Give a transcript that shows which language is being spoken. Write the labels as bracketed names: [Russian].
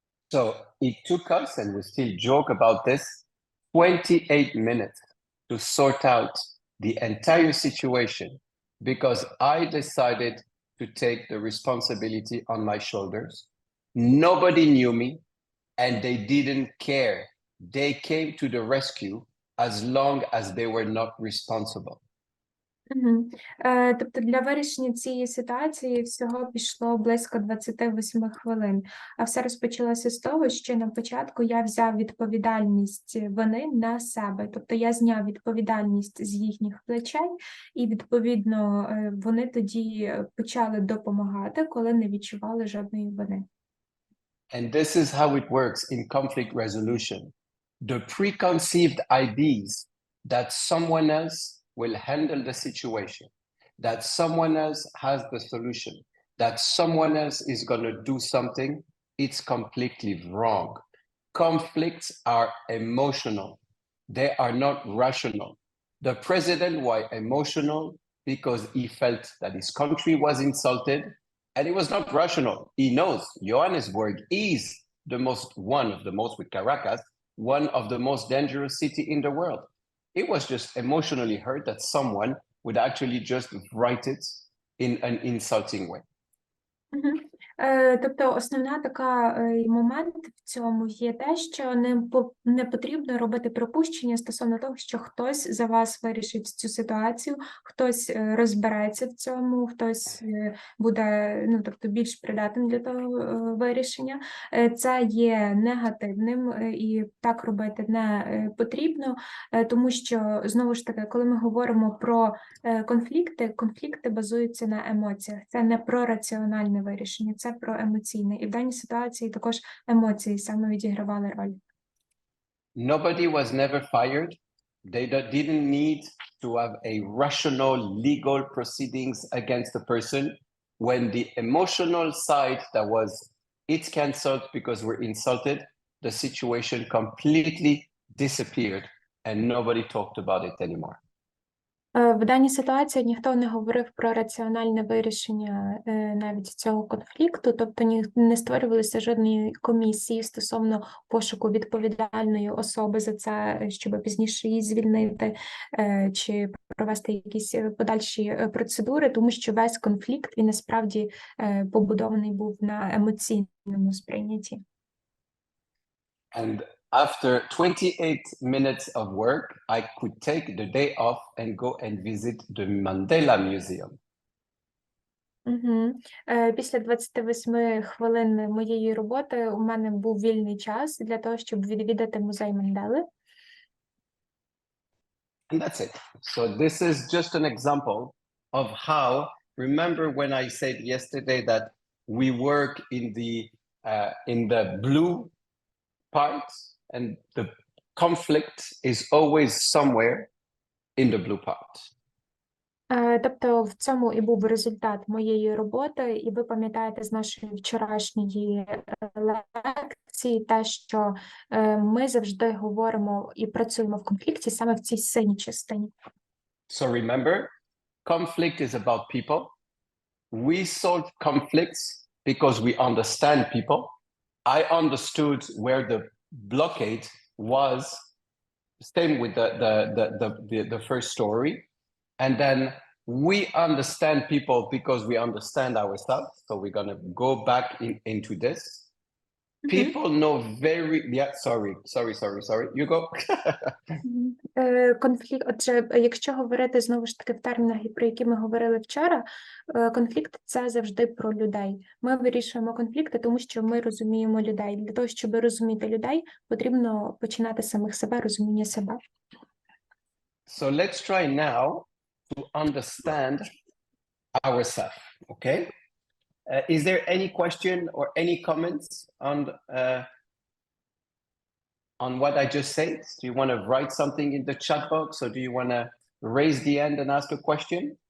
[English] So it took us, and we still joke about this, 28 minutes to sort out the entire situation because I decided to take the responsibility on my shoulders. Nobody knew me and they didn't care they came to the rescue as long as they were not responsible. Мгм. [Ukrainian] Тобто для вирішення цієї ситуації всього пішло близько 28 хвилин. А все розпочалося з того, що на початку я взяв відповідальність вини на себе. Тобто я зняв відповідальність з їхніх плечей, і відповідно вони тоді почали допомагати, коли не відчували жодної вини. [English] And this is how it works in conflict resolution. The preconceived ideas that someone else will handle the situation, that someone else has the solution, that someone else is going to do something, it's completely wrong. Conflicts are emotional. They are not rational. The president was emotional because he felt that his country was insulted, and it was not rational. He knows Johannesburg is one of the most, with Caracas, one of the most dangerous city in the world. It was just emotionally hurt that someone would actually just write it in an insulting way. Мгм. [Ukrainian] Тобто основна така момент в цьому є те, що не потрібно робити припущення стосовно того, що хтось за вас вирішить цю ситуацію, хтось розбереться в цьому, хтось буде, тобто більш придатним для того вирішення. Це є негативним, і так робити не потрібно, тому що, знову ж таки, коли ми говоримо про конфлікти базуються на емоціях. Це не про раціональне вирішення, це про емоційне. І в даній ситуації також емоції саме відігравали роль. [English] Nobody was never fired. They didn't need to have a rational legal proceedings against the person when the emotional side that was it's cancelled because we're insulted, the situation completely disappeared and nobody talked about it anymore. [Ukrainian] В даній ситуації ніхто не говорив про раціональне вирішення навіть цього конфлікту, тобто не створювалися жодної комісії стосовно пошуку відповідальної особи за це, щоб пізніше її звільнити чи провести якісь подальші процедури, тому що весь конфлікт він насправді побудований був на емоційному сприйнятті. [English] And after 28 minutes of work, I could take the day off and go and visit the Mandela Museum. [Ukrainian] Після 28 хвилин моєї роботи у мене був вільний час для того, щоб відвідати музей Мандели. [English] And that's it. So this is just an example of how, remember when I said yesterday that we work in the blue part, and the conflict is always somewhere in the blue part. [Ukrainian] Тобто в цьому і був результат моєї роботи, і ви пам'ятаєте з нашої вчорашньої лекції те, що ми завжди говоримо і працюємо в конфлікті саме в цій синій частині. [English] So remember, conflict is about people. We solve conflicts because we understand people. I understood where the blockade was, same with the first story. And then we understand people because we understand ourselves. So we're going to go back into this. People know sorry. You go. [Ukrainian] Конфлікт, отже, якщо говорити знову ж таки в термінах, про які ми говорили вчора, конфлікт – це завжди про людей. Ми вирішуємо конфлікти, тому що ми розуміємо людей. Для того, щоб розуміти людей, потрібно починати з самих себе, розуміння себе. [English] So let's try now to understand ourselves, okay? Is there any question or any comments on what I just said? Do you want to write something in the chat box, or do you want to raise the hand and ask a question?